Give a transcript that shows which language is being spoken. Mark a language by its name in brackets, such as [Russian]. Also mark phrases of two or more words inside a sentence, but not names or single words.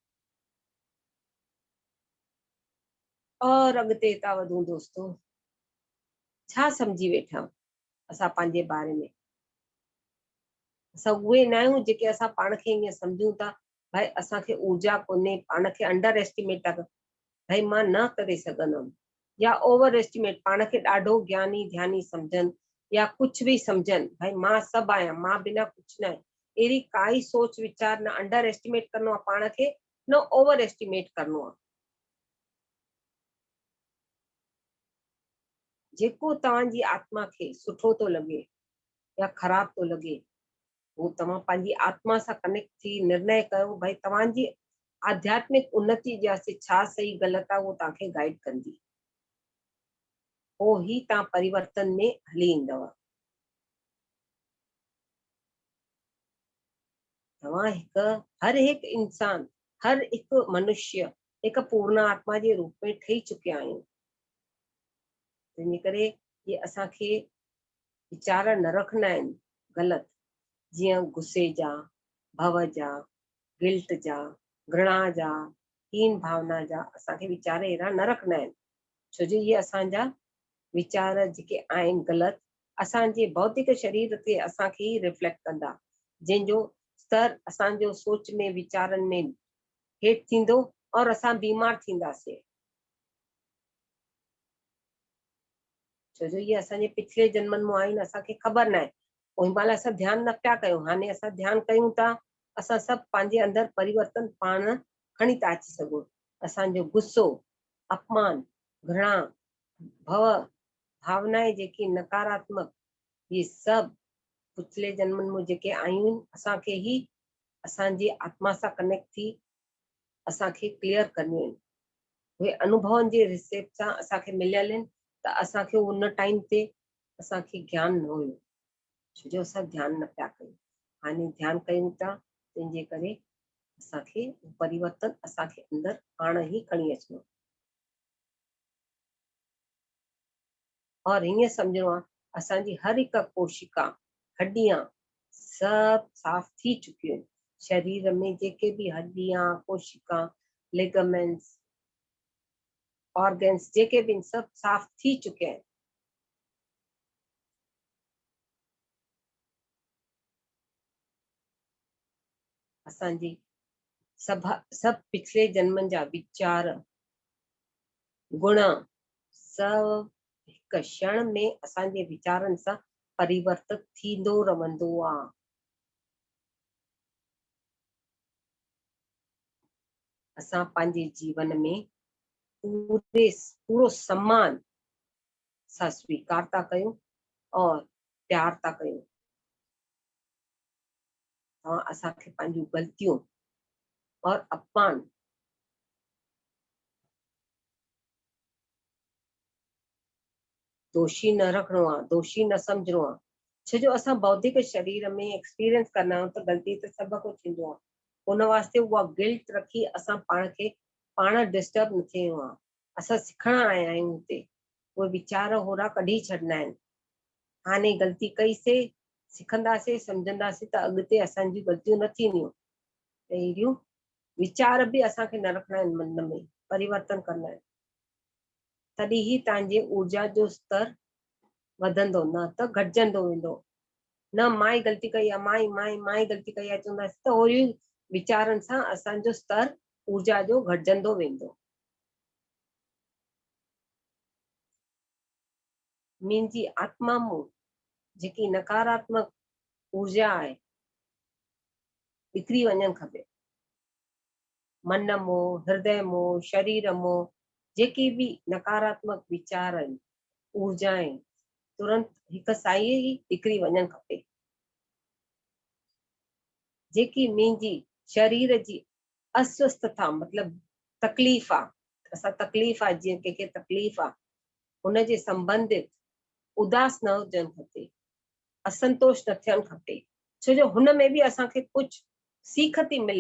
[Sindhi] और अॻिते था वधूं दोस्तों, छा समझी वेठा आहियूं असां पंहिंजे बारे में? असां उहे न आहियूं जेके असां पाण खे ईअं सम्झूं था भाई असांखे ऊर्जा कोन्हे, पाण खे [English] under estimate [Sindhi] था कयूं भाई मां न करे सघंदमि, या [English] over estimate [Sindhi] पाण खे ॾाढो ज्ञानी ध्यानी सम्झनि, या [Hindi] कुछ भी [Sindhi] समझन भाई मां सब आया, मां बिना कुछ न आहे। अहिड़ी काई सोच विचार न [English] under estimate [Sindhi] करनो आहे पाण खे, न [English] over estimate [Sindhi] करनो आहे। जेको तव्हांजी आत्मा खे सुठो थो लॻे या ख़राब थो लॻे, वो तव्हां पंहिंजी आत्मा सां कनेक्ट थी निर्णय कयो भाई तव्हांजी आध्यात्मिक उन्नति जे वास्ते छा सही ग़लति आहे, वो तव्हांखे गाइड कंदी। पोइ ही तव्हां परिवर्तन में हली ईंदव। तव्हां हर हिकु इंसान, हर हिकु मनुष्य हिकु पूर्ण आत्मा जे रूप में ठही चुकिया आहियूं। तंहिंजे करे ये असांखे वीचार न रखना आहिनि ग़लति, जीअं गुस्से जा, भव जा, गिल्ट जा, घृणा जा, हीन भावना जा असांखे वीचार अहिड़ा न रखना आहिनि, छो जो ये असांजा वीचार जेके आहिनि ग़लति असांजे भौतिक शरीर ते असांखे ई रिफ्लेक्ट कंदा, जंहिंजो स्तर असांजो सोच में वीचारनि में हेठि थींदो और असां बीमार थींदासीं। छो जो ये असांजे पिछले जन्मनि में आहिनि, असांखे ख़बर न आहे। ओही महिल असां ध्यानु न पिया कयूं, हाणे असां ध्यानु कयूं था, असां सभु पंहिंजे अंदरि परिवर्तन पाण खणी था अची सघूं। असांजो गुस्सो, अपमान, घृणा, भव, भावनाएं जेकी नकारात्मक, ये सभु पिछले जन्मनि में जेके आयूं असांखे ही असांजी आत्मा सां कनेक्ट थी असांखे क्लियर करणियूं आहिनि। उहे अनुभवनि जे हिसाब सां असांखे मिलियल आहिनि, त असांखे उन टाइम ते असांखे ज्ञान न हुयो, छो जो असां ध्यानु न पिया कयूं। हाणे ध्यानु कयूं था, तंहिंजे करे असांखे परिवर्तन असांखे अंदरि पाण ई खणी अचिणो। और हीअं सम्झणो आहे असांजी हर हिकु कोशिका, हड्डियां सब साफ थी चुकियूं आहिनि। शरीर में जेके भी हड्डियां, कोशिका, लिगामेंट्स, ऑर्गन्स जेके भी सब साफ थी [Hindi] चुके हैं। [Sindhi] असांजी सब पिछले जन्मनि जा विचार, गुण सब हिक क्षण में असांजे विचारनि सां परिवर्तित थींदो रहंदो आहे। असां पंहिंजे जीवन में पूरो सम्मान सां स्वीकार था कयूं और प्यार था कयूं। असांखे पंहिंजूं ग़लतियूं और अपमान दोषी न रखणो आहे, दोषी न सम्झणो आहे, छो जो असां बौद्धिक शरीर में एक्सपीरियंस कंदा आहियूं त ग़लती त सभ को थींदो आहे। उन वास्ते उहा गिल्ट रखी असां पाण खे पाण डिस्टर्ब न थियूं आहे। असां सिखण आया आहियूं हिते, उहे वीचार होड़ा कढी छॾिना आहिनि। हाणे ग़लती कईसीं, सिखंदासीं, सम्झंदासीं त अॻिते असांजी ग़लतियूं न थींदियूं। त अहिड़ियूं वीचार बि असांखे न रखना आहिनि मन में, परिवर्तन करणा आहिनि। तॾहिं ही तव्हांजे ऊर्जा जो स्तर वधंदो, न त घटिजंदो वेंदो। न मां ई ग़लती कई आहे, मां ई ग़लती कई आहे चवंदासीं त ओहिड़ी वीचारनि सां असांजो स्तर ऊर्जा जो घटिजंदो वेंदो। मुंहिंजी आत्मा में जेकी नकारात्मक ऊर्जा आहे निकिरी वञणु खपे। मन मों, हृदय मों, शरीर मों जेके भी नकारात्मक विचार आहिनि, ऊर्जाएं तुरंत हिक साई ई निकिरी वञणु खपे। जेकी मुंहिंजी शरीर जी अस्वस्थता मतलब तकलीफ़ आहे, असां तकलीफ़ आहे, जीअं कंहिंखे तकलीफ़ आहे, हुनजे संबंधित उदास न हुजणु खपे, असंतोष न थियणु खपे, छो जो हुन में बि असांखे कुझु सीख थी मिले।